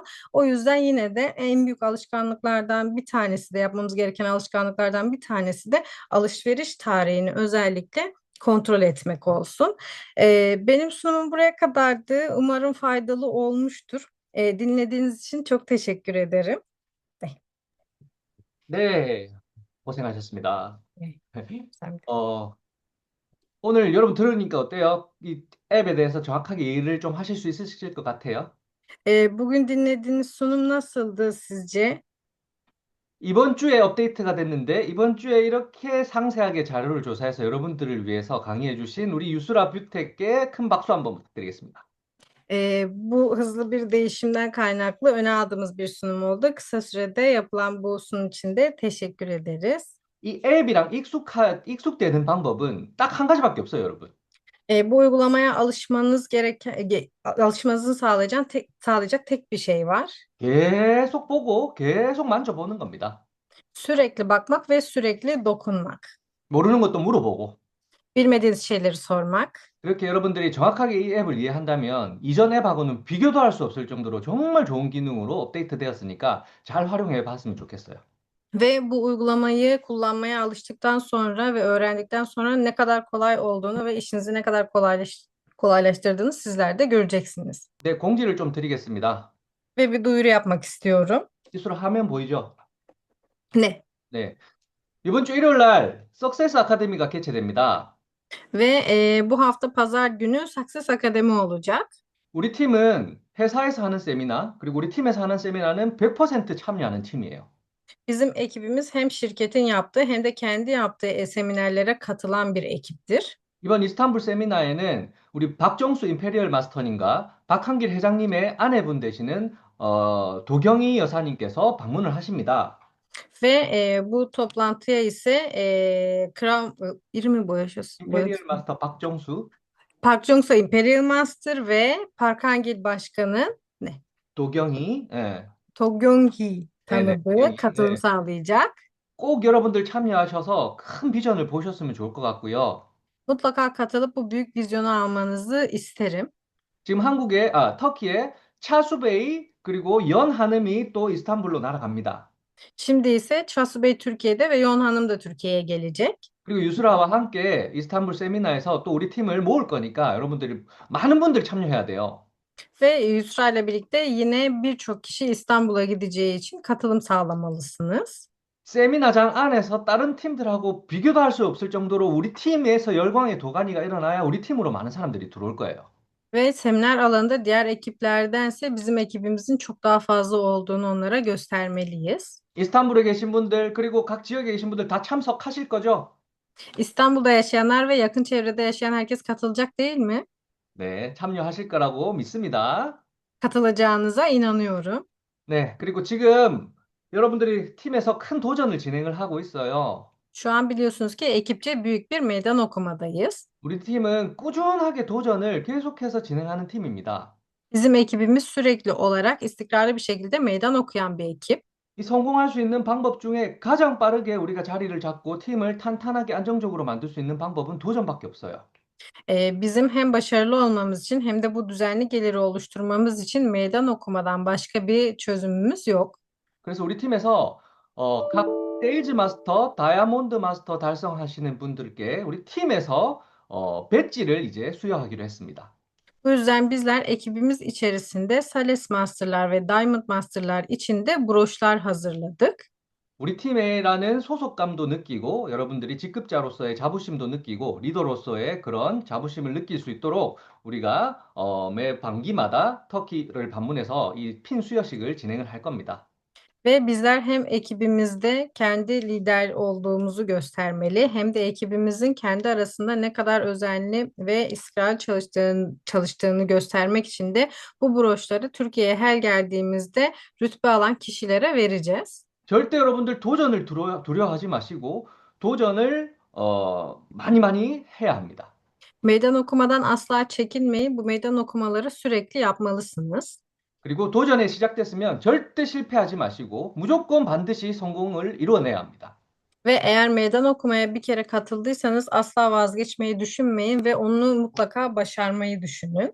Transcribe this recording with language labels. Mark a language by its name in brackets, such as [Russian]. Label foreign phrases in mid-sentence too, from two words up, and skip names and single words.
[Turkish] O yüzden yine de en büyük alışkanlıklardan bir tanesi de yapmamız gereken alışkanlıklardan bir tanesi de alışveriş tarihini özellikle kontrol etmek olsun. Benim sunumum buraya kadardı. Umarım faydalı olmuştur. Dinlediğiniz için çok teşekkür ederim. [Korean] 네, 네, 고생하셨습니다. 네, 감사합니다. 어, 오늘 여러분 들으니까 어때요? 이 앱에 대해서 정확하게 이해를 좀 하실 수 있으실 것 같아요. [Turkish] Bugün dinlediğiniz sunum nasıldı sizce? [Korean] 이번 주에 업데이트가 됐는데, 이번 주에 이렇게 상세하게 자료를 조사해서 여러분들을 위해서 강의해 주신 우리 유수라 뷰텍께 큰 박수 한번 부탁드리겠습니다. [Turkish] Bu hızlı bir değişimden kaynaklı öne aldığımız bir sunum oldu. Kısa sürede yapılan bu sunum için de teşekkür ederiz. [Korean] 이 앱이랑 익숙되는 방법은 딱 한 가지밖에 없어요, 여러분. [Turkish] Bu uygulamaya alışmanızı sağlayacak tek bir şey var. [Korean] 계속 보고 계속 만져보는 겁니다. [Turkish] Sürekli bakmak ve sürekli dokunmak. [Korean] 모르는 것도 물어보고, [Turkish] Bilmediğiniz şeyleri sormak. [Korean] 그렇게 여러분들이 정확하게 이 앱을 이해한다면 이전 앱하고는 비교도 할 수 없을 정도로 정말 좋은 기능으로 업데이트 되었으니까 잘 활용해 봤으면 좋겠어요. [Turkish] Ve bu uygulamayı kullanmaya alıştıktan sonra ve öğrendikten sonra ne kadar kolay olduğunu ve işinizi ne kadar kolaylaştırdığını sizler de göreceksiniz. [Korean] 네, 공지를 좀 드리겠습니다. [Turkish] Ve bir duyuru yapmak istiyorum. [Korean] 실수로 화면 보이죠? [Turkish] Ne? [Korean] 네. 이번 주 일요일 날 석세스 아카데미가 개최됩니다. [Turkish] Ve bu hafta pazar günü Success Akademi olacak. [Korean] 우리 팀은 회사에서 하는 세미나, 그리고 우리 팀에서 하는 세미나는 100% 참여하는 팀이에요. [Turkish] Bizim ekibimiz hem şirketin yaptığı hem de kendi yaptığı seminerlere katılan bir ekiptir. [Korean] 이번 이스탄불 세미나에는 우리 박정수 임페리얼 마스터님과 박한길 회장님의 아내분 되시는 도경희 여사님께서 방문을 하십니다. [Turkish] Ve bu toplantıya ise Kral İrmi [Korean] 임페리얼 마스터 박정수, [Turkish] Park Jong-seo Imperial Master ve Park Hang-il Başkan'ın ne? [Korean] 도경희, 예, To Gyung-hee 네네, [Turkish] tanıdığı [Korean] 도경희, [Turkish] katılım [Korean] 네. [Turkish] sağlayacak. [Korean] 꼭 여러분들 참여하셔서 큰 비전을 보셨으면 좋을 것 같고요. [Turkish] Mutlaka katılıp bu büyük vizyonu almanızı isterim. [Korean] 지금 터키에 차수베이 그리고 연하름이 또 이스탄불로 날아갑니다. [Turkish] Şimdi ise Chasu Bey Türkiye'de ve Yon Hanım da Türkiye'ye gelecek. [Korean] 그리고 유수라와 함께 이스탄불 세미나에서 또 우리 팀을 모을 거니까 여러분들이 많은 분들이 참여해야 돼요. [Turkish] Ve Yusra ile birlikte yine birçok kişi İstanbul'a gideceği için katılım sağlamalısınız. [Korean] 세미나장 안에서 다른 팀들하고 비교도 할 수 없을 정도로 우리 팀에서 열광의 도가니가 일어나야 우리 팀으로 많은 사람들이 들어올 거예요. [Turkish] Ve seminer alanında diğer ekiplerdense bizim ekibimizin çok daha fazla olduğunu onlara göstermeliyiz. [Korean] 이스탄불에 계신 분들 그리고 각 지역에 계신 분들 다 참석하실 거죠? [Turkish] İstanbul'da yaşayanlar ve yakın çevrede yaşayan herkes katılacak değil mi? [Korean] 네, 참여하실 거라고 믿습니다. [Turkish] Katılacağınıza inanıyorum. [Korean] 네, 그리고 지금 여러분들이 팀에서 큰 도전을 진행을 하고 있어요. [Turkish] Şu an biliyorsunuz ki ekipçe büyük bir meydan okumadayız. [Korean] 우리 팀은 꾸준하게 도전을 계속해서 진행하는 팀입니다. [Turkish] Bizim ekibimiz sürekli olarak istikrarlı bir şekilde meydan okuyan bir ekip. [Korean] 이 성공할 수 있는 방법 중에 가장 빠르게 우리가 자리를 잡고 팀을 탄탄하게 안정적으로 만들 수 있는 방법은 도전밖에 없어요. [Turkish] Bizim hem başarılı olmamız için hem de bu düzenli geliri oluşturmamız için meydan okumadan başka bir çözümümüz yok. [Korean] 그래서 우리 팀에서 각 세일즈 마스터, 다이아몬드 마스터 달성하시는 분들께 우리 팀에서 배지를 이제 수여하기로 했습니다. [Turkish] Bu yüzden bizler ekibimiz içerisinde Sales Master'lar ve Diamond Master'lar için de broşlar hazırladık. [Korean] 우리 팀에라는 소속감도 느끼고 여러분들이 직급자로서의 자부심도 느끼고 리더로서의 그런 자부심을 느낄 수 있도록 우리가 매 반기마다 터키를 방문해서 이 핀 수여식을 진행을 할 겁니다. [Turkish] Ve bizler hem ekibimizde kendi lider olduğumuzu göstermeli hem de ekibimizin kendi arasında ne kadar özenli ve istikrarlı çalıştığını göstermek için de bu broşları Türkiye'ye her geldiğimizde rütbe alan kişilere vereceğiz. [Korean] 절대 여러분들 도전을 두려워하지 마시고 도전을 많이 많이 해야 합니다. [Turkish] Meydan okumadan asla çekinmeyin. Bu meydan okumaları sürekli yapmalısınız. [Korean] 그리고 도전에 시작됐으면 절대 실패하지 마시고 무조건 반드시 성공을 이루어내야 합니다. [Turkish] Ve eğer meydan okumaya bir kere katıldıysanız asla vazgeçmeyi düşünmeyin ve onu mutlaka başarmayı düşünün.